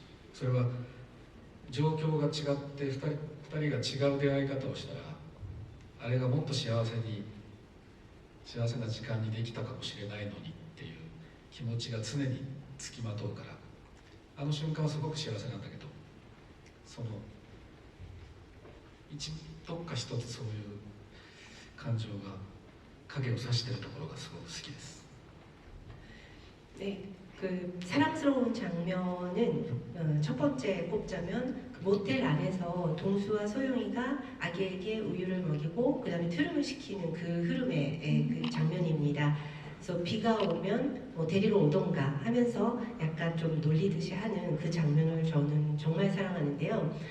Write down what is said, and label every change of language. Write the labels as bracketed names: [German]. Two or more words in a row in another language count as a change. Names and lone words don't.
[Japanese] それは状況が違って2人が違う出会い方をしたらあれがもっと幸せな時間にできたかもしれないのにっていう気持ちが常につきまとうからあの瞬間はすごく幸せなんだけどそのどっか一つそういう感情が影を差しているところがすごく好きです。 [Korean] 네, 그 사랑스러운 장면은 첫 번째 꼽자면 그 모텔 안에서 동수와 소영이가 아기에게 우유를 먹이고 그 다음에 트름을 시키는 그 흐름의 그 장면입니다. 그래서 비가 오면 뭐 데리러 오던가 하면서 약간 좀 놀리듯이 하는 그 장면을 저는 정말 사랑하는데요.